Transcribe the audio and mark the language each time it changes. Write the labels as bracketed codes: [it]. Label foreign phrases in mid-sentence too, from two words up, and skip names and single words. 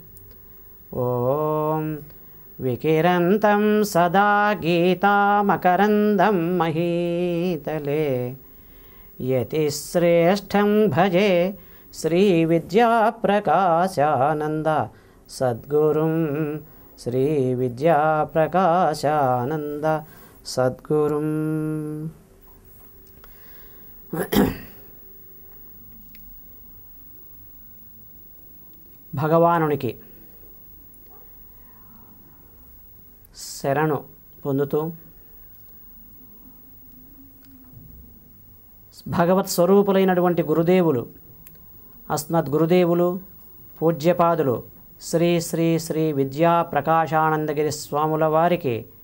[sa] ॐ विकिरन्तं सदा गीतामकरन्दं महीतले यतिश्रेष्ठं भजे श्रीविद्याप्रकाशानन्द सद्गुरुं श्रीविद्याप्रकाशानन्द सद्गुरुं। [te] భగవానునికి శరణు పొందుతూ భగవత్ స్వరూపులైనటువంటి గురుదేవులు అస్మద్ గురుదేవులు పూజ్యపాదులు శ్రీ శ్రీ శ్రీ విద్యా ప్రకాశానందగిరి స్వాముల వారికి